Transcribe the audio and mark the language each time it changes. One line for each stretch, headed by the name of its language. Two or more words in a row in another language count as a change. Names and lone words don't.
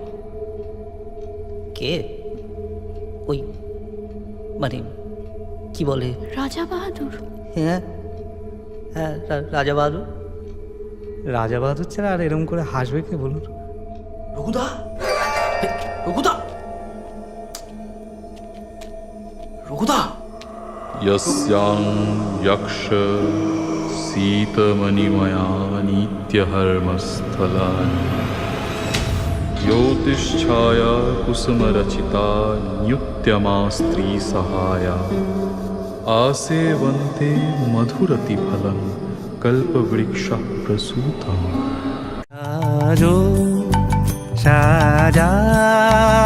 Bangla: কে? ওই মানে কি বলে? রাজা বাহাদুর। হ্যাঁ হ্যাঁ রাজা বাহাদুর। রাজা বাহাদুর ছাড়া আর এরকম করে হাসবে কে বলুন? রঘুদা, রঘুদা, রঘুদা।
Sanskrit: यस्यां यक्ष सीतमणिमयानित्यहर्मस्थलानि ज्योतिष्छाया कुसुमरचिता न्युत्यमा स्त्रीसहाया आसेवन्ते मधुरतिफलं कल्पवृक्षः प्रसूतम्
Bangla: সাজো সাজা